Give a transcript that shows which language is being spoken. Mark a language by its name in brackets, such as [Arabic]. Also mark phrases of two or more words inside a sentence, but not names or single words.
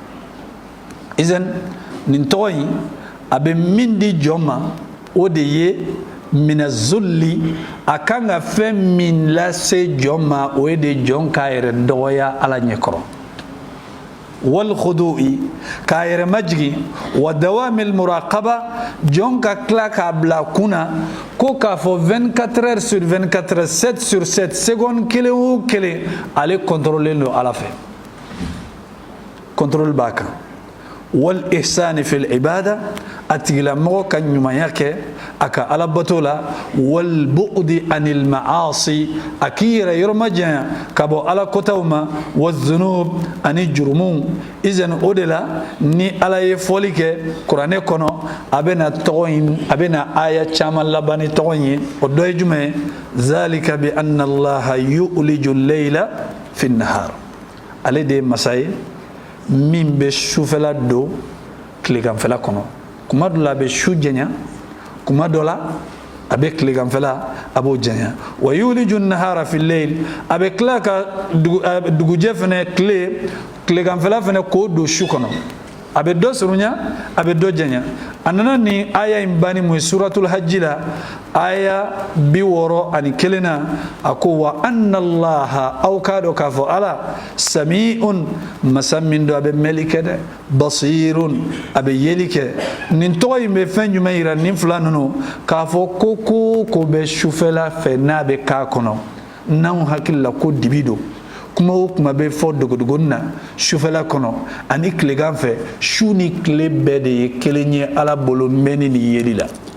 [Bambara] izan nin tɔgɔ in a bɛ min di jɔn ma o de ye [Arabic] من الذل [Bambara] a kan ka fɛn min lase jɔn ma o ye de jɔn k'a yɛrɛ dɔgɔya ala ɲɛkɔrɔ [Arabic] والخضوع [Bambara] k'a yɛrɛ majigi [Arabic] ودوام المراقبة [Bambara] jɔn ka tila k'a bila kunna ko k'a fɔ [French] 24 heures sur 24 heures 7 sur 7 [Bambara] seconde kelen o kelen ale contrôler don ala fɛ contrôle b'a kan wal [Arabic] الإحسان في العبادة [Bambara] atigila mɔgɔ ka ɲumanya kɛ a ka alabato la [Arabic] والبعد عن المعاصي [Bambara] a k'i yɛrɛ yɔrɔma janya ka bɔ ala kotaw ma [Arabic] والذنوب [Bambara] ani jurumu izan o de la ni ala ye fɔli kɛ kuranɛ kɔnɔ a bɛna tɔgɔ in a bɛna aya caman laban ni tɔgɔ in ye o dɔ ye jumɛn ye [Arabic] ذلك بأن الله يولج الليل في النهار [Bambara] ale de ye masa ye min bɛ sufɛla don tileganfɛla kɔnɔ kuma dɔ la a bɛ su janya kuma dɔ la a bɛ tileganfɛla a b'o janya [Arabic] ويولج النهار في الليل [Bambara] a bɛ tila ka dugujɛ fana tileganfɛla fana k'o don su kɔnɔ a bɛ dɔ surunya a bɛ dɔ janya a nana ni aya in bani mun ye suratul hajji la aya 61 na a ko [Arabic] وأن الله [Bambara] aw k'a dɔn k'a fɔ ala sami'un masa min don a bɛ mɛli kɛ dɛ basirun a bɛ yeli kɛ nin tɔgɔ in bɛ fɛn jumɛn yira nin fila ninnu k'a fɔ ko ko bɛ sufɛla fɛ n'a bɛ k'a kɔnɔ n'anw hakili la ko dibi don kuma o kuma bɛ fɔ dogodogoni na sufɛla kɔnɔ ani tilegan fɛ su ni tile bɛɛ de ye kelen ye ala bolo mɛnni ni yeli la